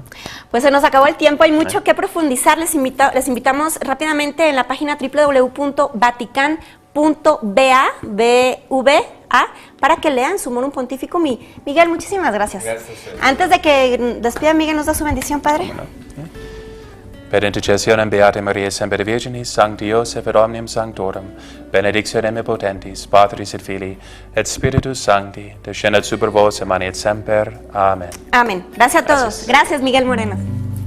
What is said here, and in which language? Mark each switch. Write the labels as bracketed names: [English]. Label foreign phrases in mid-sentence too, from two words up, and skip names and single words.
[Spanish] Pues se nos acabó el tiempo, hay mucho que profundizar. Les invitamos rápidamente en la página www.vatican.va para que lean Sumorum Pontificum. Miguel, muchísimas gracias. Antes de que despida, Miguel, ¿nos da su bendición, Padre? Bueno, [Latin] per intercessionem Beate Mariae Semper Virginis, Sancti Joseph et omnium sanctorum, benedictionem potentis, Patris et Filii, et Spiritus Sancti, descendat super vos et manet semper. [Spanish] Amén. Amén. Gracias a todos. Gracias, Miguel Moreno.